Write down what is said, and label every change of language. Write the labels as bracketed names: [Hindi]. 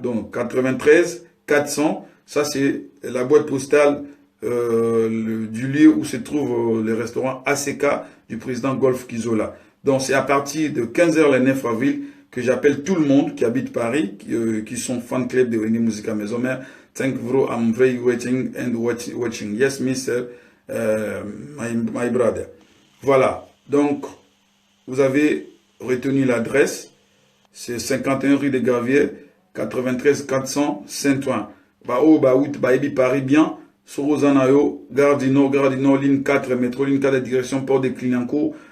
[French] Donc 93 400, ça c'est la boîte postale du lieu où se trouve le restaurant ACK du président Golf Kizola. Donc c'est à partir de 15 h le 9 avril que j'appelle tout le monde qui habite Paris, qui sont fan club de Wenge Musica Maison Mère. [English] Thank you, I'm very waiting and watching. Yes, Mr. My brother. Voilà. [French] Donc, vous avez retenu l'adresse. C'est 51 rue des Graviers, 93 400 Saint-Ouen. Paris bien. Sorozanayo, Gare du Nord, ligne 4, métro, ligne 4 de direction Port de Clignancourt.